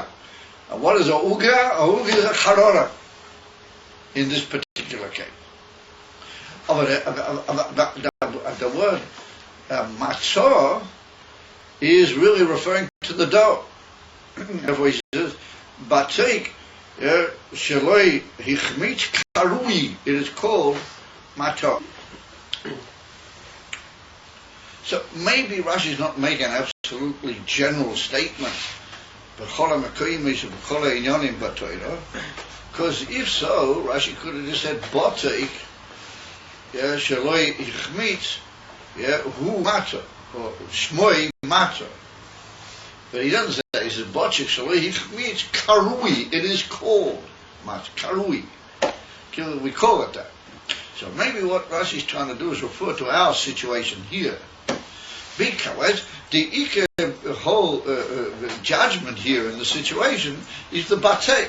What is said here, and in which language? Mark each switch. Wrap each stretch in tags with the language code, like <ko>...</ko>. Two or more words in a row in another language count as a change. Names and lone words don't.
<en>And what is a uga? A uga is a charora in this particular case. The word matzah is really referring to the dough. Therefore he says,</en> <he>בצק שלא החמיץ קרוי,</he> <en>it is called matzah. So maybe Rashi is not making an absolutely general statement, because if so, Rashi could have just said</en> <he>בצק שלא החמיץ הוא מצה,</he> <en>or</en> <he>שמו מצה.</he> <en>But he doesn't say that. He says</en> <he>בצק שלא החמיץ קרוי,</he> <en>it is called matzah, karui. We call it that. So maybe what Rashi is trying to do is refer to our situation here. Because the whole judgment here in the situation is the Batseik.</en>